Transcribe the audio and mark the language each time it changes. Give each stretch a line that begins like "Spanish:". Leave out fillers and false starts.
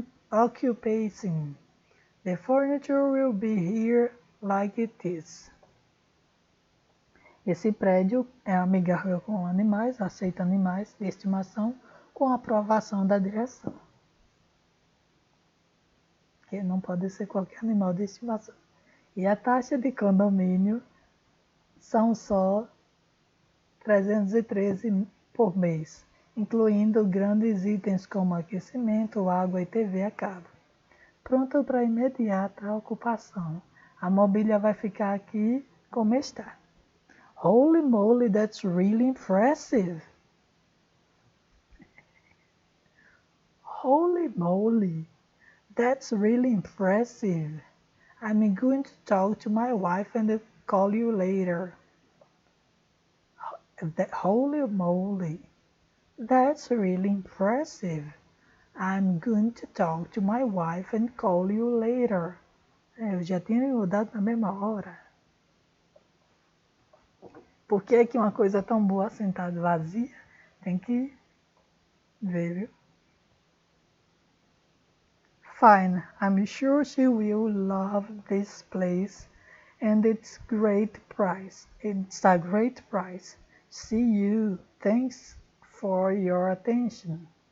English: occupying. The furniture will be here like it is.
Portuguese: Esse prédio é amigável com animais, aceita animais de estimação com aprovação da direção. Que não pode ser qualquer animal de estimação. E a taxa de condomínio são só 313 por mês, incluindo grandes itens como aquecimento, água e TV a cabo. Pronto para imediata ocupação. A mobília vai ficar aqui como está.
English: Holy moly, that's really impressive! Holy moly, that's really impressive! I'm going to talk to my wife and call you later. Holy moly, that's really impressive! I'm going to talk to my wife and call you later.
Portuguese: Eu já tinha mudado na mesma hora. Por que é que uma coisa tão boa sentada vazia? Tem que ver, viu?
English: Fine, I'm sure she will love this place and it's great price. It's a great price. See you. Thanks for your attention.